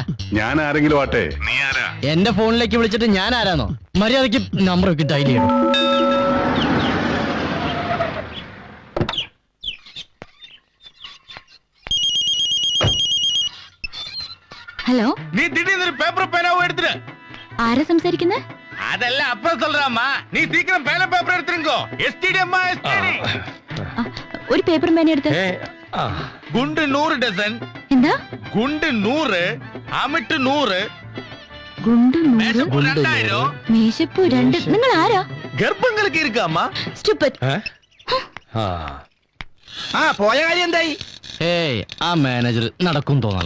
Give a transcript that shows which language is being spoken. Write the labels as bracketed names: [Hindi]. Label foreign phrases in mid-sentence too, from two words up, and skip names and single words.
[Malayalam] ഞാൻ ആരെങ്കിലും ആട്ടെ. നീ ആരാ? എന്റെ ഫോണിലേക്ക് വിളിച്ചിട്ട് ഞാൻ ആരാന്നോ? മര്യാദക്ക് നമ്പർ ഒക്കെ ഡയൽ ചെയ്യണം. ഹലോ, [Tamil] നീ திடீர்னு பேப்பர் பேனாவை எடுத்துட்டு. [Malayalam] ആരാ സംസാരിക്കുന്നത്? [Tamil] அதெல்லாம் அப்புறம் சொல்றாமா. நீ சீக்கிரம் பேப்பர் எடுத்துருங்கோ. எஸ்டிடி அம்மா, எஸ்டிடி. [Malayalam] ഒരു പേപ്പർ പേന എടുത്ത്. [Tamil] குண்டு 100 டசன். [Malayalam] എന്താ? [Tamil] குண்டு 100, അമിട്ട് 100, [Malayalam] ഗുണ്ട് 100, മേശപ്പൂ 2000. മേശപ്പൂ 2. നിങ്ങൾ ആരാ? ഗർഭങ്ങൾക്ക് ഇരിക്കാമ്മ. സ്റ്റുപ്പിഡ്. പോയ കാര്യം എന്തായി? ആ മാനേജർ നടക്കും തോന്നല്ല.